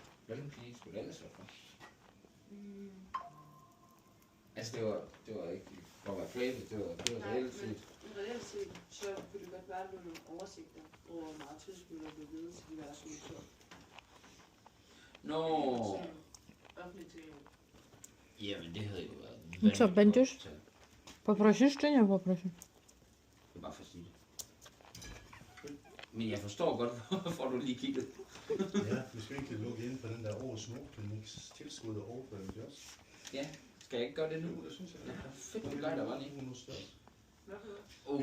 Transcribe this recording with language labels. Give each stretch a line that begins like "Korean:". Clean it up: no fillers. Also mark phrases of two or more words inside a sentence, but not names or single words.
Danish: Hvilken pige skulle det ellers være fra? Altså det var ikke for at være flabet, det var reelt set. Reelt set, så kunne det godt være, at der var nogle oversigter over, hvor meget tilskud der blev givet til diverse udtryk. Nå. Offentligt tilgængeligt. Jamen det havde jo været
Russian: Ну что,
Danish: vanvittigt
Russian: пойдешь?
Danish: godt tal.
Russian: Попросишь, что не попросишь?
Danish: Det er bare for at sige det. Men jeg forstår godt, hvorfor du lige kiggede. Ja, hvis vi ikke kan lukke ind på den der årets Nordkliniks tilskud og overføring til os. Ja, skal jeg ikke gøre det nu? Jo, det synes jeg. Ja, fedt, du gør der var lige. Vi